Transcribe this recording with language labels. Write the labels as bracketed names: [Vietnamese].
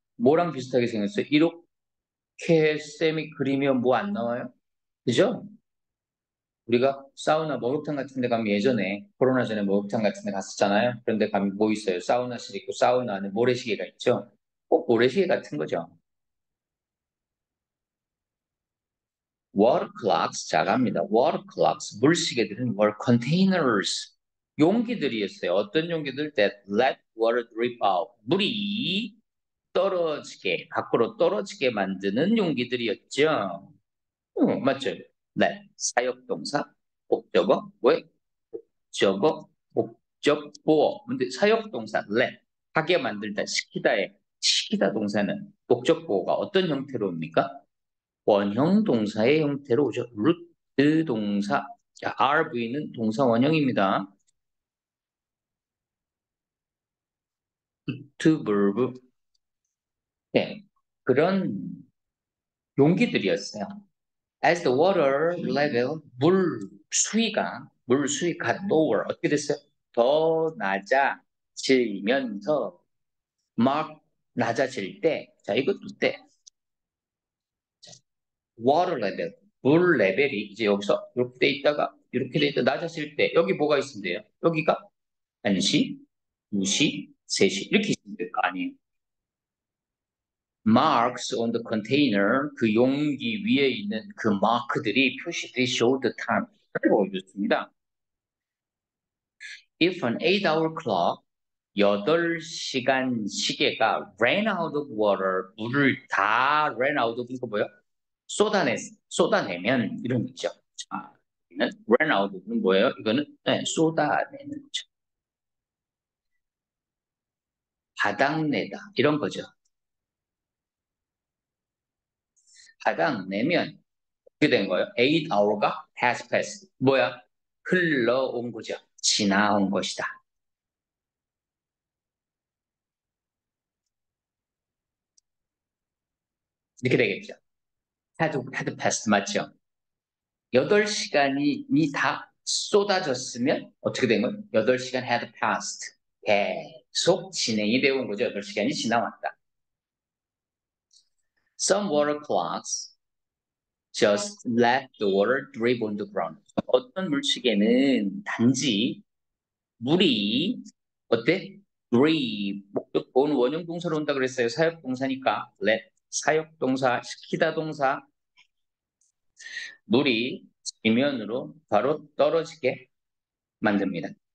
[Korean] 뭐랑 비슷하게 생겼어요? 이렇게 쌤이 그리면 뭐 안 나와요? 그죠? 우리가 사우나 목욕탕 같은 데 가면 예전에 코로나 전에 목욕탕 같은 데 갔었잖아요. 그런데 가면 뭐 있어요? 사우나실 있고 사우나 안에 모래시계가 있죠. 꼭 모래시계 같은 거죠. water clocks 자갑니다. water clocks 물시계들은 [English] were containers [Korean] 용기들이었어요. 어떤 용기들 [English] that let water drip out [Korean] 물이 떨어지게 밖으로 떨어지게 만드는 용기들이었죠. 맞죠? let 사역동사 목적어 왜 목적어 목적보어 근데 사역동사 let 하게 만들다 시키다의 시키다 동사는 목적보어가 어떤 형태로 옵니까? 원형 동사의 형태로 오죠. 루트 동사. 자, RV는 동사 원형입니다. to verb. 네. 그런 용기들이었어요. [English] As the water level, [Korean] 물 수위 [English] got lower. [Korean] 어떻게 됐어요? 더 낮아지면서 막 낮아질 때, 자, 이것도 때, water level, 물 레벨이 이제 여기서 이렇게 돼 있다가 이렇게 돼 있다 낮아질 때 여기 뭐가 있으면 돼요? 여기가 1시, 2시, 3시 이렇게 있으면 될 거 아니에요. [English] Marks on the container [Korean] 그 용기 위에 있는 그 마크들이 표시들이 [English] show the time [Korean] 을 보여줬습니다. [English] If an 8-hour clock [Korean] 8시간 시계가 [English] ran out of water [Korean] 물을 다 [English] ran out of [Korean] 이거 뭐예요? 쏟아내면 이런 거 있죠. 자, 여기는 ran out of는 뭐예요? 이거는 네, 쏟아내는 거죠. 바닥내다 이런 거죠. 바닥내면 어떻게 된 거예요? 8hour가 [English] has passed. [Korean] 뭐야? 흘러온 거죠. 지나온 것이다. 이렇게 되겠죠. had passed 맞죠? 8시간이 다 쏟아졌으면 어떻게 된 거예요? [English] 8시간 had passed. [Korean] 계속 진행이 되어 온 거죠. 8시간이 지나왔다. [English] Some water clocks just let the water drip on the ground. [Korean] 어떤 물치개는 단지 물이 어때? drip 목적어는 원형 동사로 온다 그랬어요. 사역 동사니까 let 사역 동사 시키다 동사 물이 지면으로 바로 떨어지게 만듭니다.